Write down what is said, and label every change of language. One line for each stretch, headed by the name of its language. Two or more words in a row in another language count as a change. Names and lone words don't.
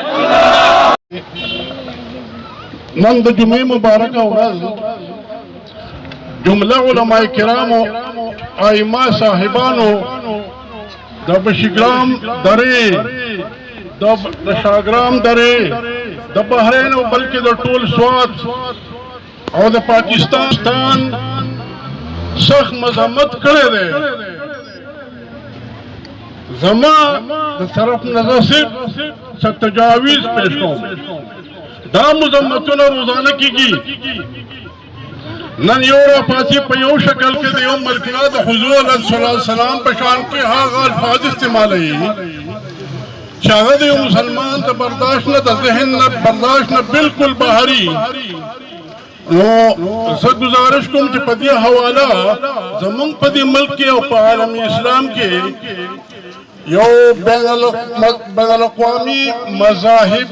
Pashto: نن د جمعې مبارکه ورځ جمله علماء کرامو ائمه صاحبانو د بشګرام درې د شاګرام درې د بحرین او بلکې د ټول سوات او د پاکستان سخت مذمت کړی دی زما د طرف نظر سے تجاویز پیش کوم دا مذمتونه روزانه کیږي نن یو راپاسي په یو شکل کې د یو ملکیه د حضور
Arabic: صلی الله علیه وسلم
Pashto: په شان کې هغه الفاظ استعمالوي چې هغه د مسلمان ته برداشت نه د ذهن نه برداشت نه بالکل بهري نو زه گزارش کوم چې په دې حواله زمونږ په دې ملک کې او په عالم اسلام کې یو بین الاقوامی مذاهب